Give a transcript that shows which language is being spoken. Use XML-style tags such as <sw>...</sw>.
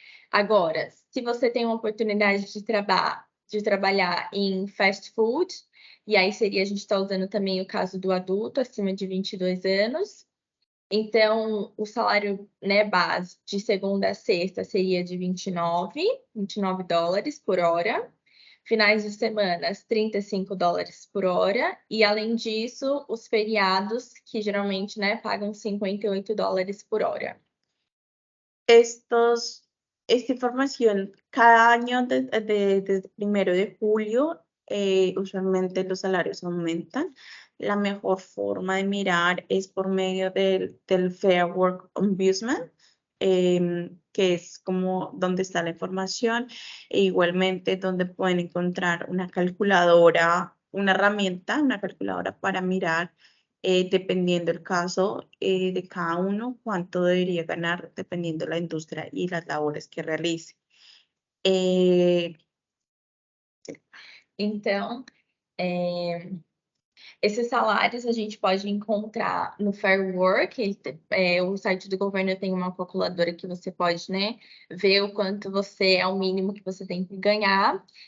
<pt>Agora, se você tem uma oportunidade de trabalhar em fast food, e aí a gente está usando também o caso do adulto acima de 22 anos, então o salário, né, base de segunda a sexta seria de $29 por hora. Finais de semana, $35 por hora. E além disso, os feriados, que geralmente, né, pagam $58 por hora.</pt> <es>Esta información cada año desde 1 de julio, usualmente los salarios aumentan. La mejor forma de mirar es por medio del Fair Work Ombudsman, que es como donde está la información, e igualmente donde pueden encontrar una calculadora, una herramienta, una calculadora para mirar, dependiendo el caso de cada uno, cuánto debería ganar dependiendo de la industria y las labores que realice.</es> <pt>Então, esses salários a gente pode encontrar no Fair Work, o site do governo tem uma calculadora que você pode, né, ver o quanto é o mínimo que você tem que ganhar.</pt>